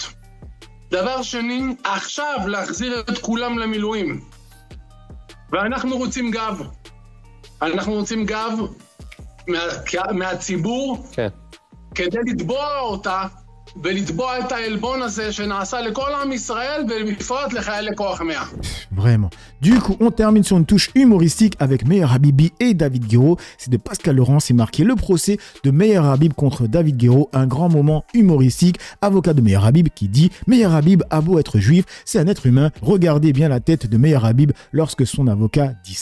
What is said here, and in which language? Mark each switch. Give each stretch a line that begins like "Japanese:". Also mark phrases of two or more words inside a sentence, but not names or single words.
Hebrew: דבר שני, עכשיו להחזיר את כולם למילואים. ואנחנו רוצים גב. אנחנו רוצים גב מהציבור, כדי לתבוע אותה, ולתבוע את העלבון הזה שנעשה לכל עם ישראל, ובפרט לחיילי כוח 100.
French: Vraiment. Du coup, on termine sur une touche humoristique avec Meyer Habibi et David Guiraud. C'est de Pascal Laurent, c'est marqué le procès de Meyer Habib contre David Guiraud. Un grand moment humoristique. Avocat de Meyer Habib qui dit « Meyer Habib a beau être juif, c'est un être humain. Regardez bien la tête de Meyer Habib lorsque son avocat dit ça.